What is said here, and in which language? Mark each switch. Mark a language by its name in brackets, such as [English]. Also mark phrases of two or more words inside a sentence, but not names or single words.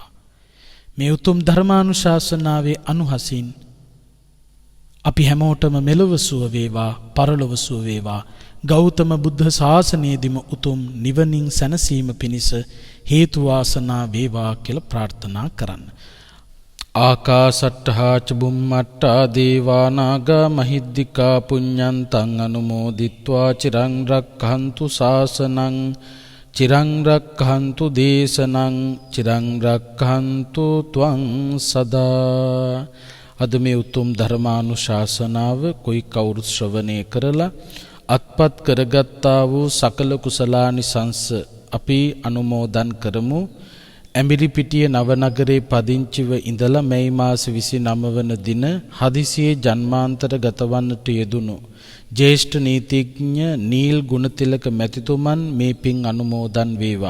[Sinhala] මේ උතුම් ධර්මානුශාසනාවේ අනුහසින් අපි හැමෝටම මෙලොව සුව වේවා, පරලොව සුව වේවා. ගෞතම බුද්ධ ශාසනයේදීම උතුම් නිවනින් සැනසීම පිණිස හේතු වාසනා වේවා කියලා ප්‍රාර්ථනා කරන්න. [Pali] ආකාසට්ඨා ච බුම්මට්ඨා දේවා නාග මහිද්దికා පුඤ්ඤන්තං අනුමෝදිත්වා චිරං රක්ඛන්තු ශාසනං චිරං රක්ඛන්තු දේශනං චිරං රක්ඛන්තු ත්වං සදා. [Sinhala] අද මේ උතුම් ධර්මානුශාසනාව කොයි කවුරු ශ්‍රවණය කරලා අත්පත් කරගත්තා වූ සකල කුසලානිසංස අපි අනුමෝදන් කරමු. ඇඹිලිපිටිය නවනගරේ පදිංචිව ඉඳලා මැයි මාස 29 වන දින හදිසියේ ජන්මාන්තර ගතවන්නට යෙදුණු ජ්‍යෙෂ්ඨ නීතිඥ නීල් ගුණතිලක මැතිතුමන් මේ පින් අනුමෝදන් වේවා.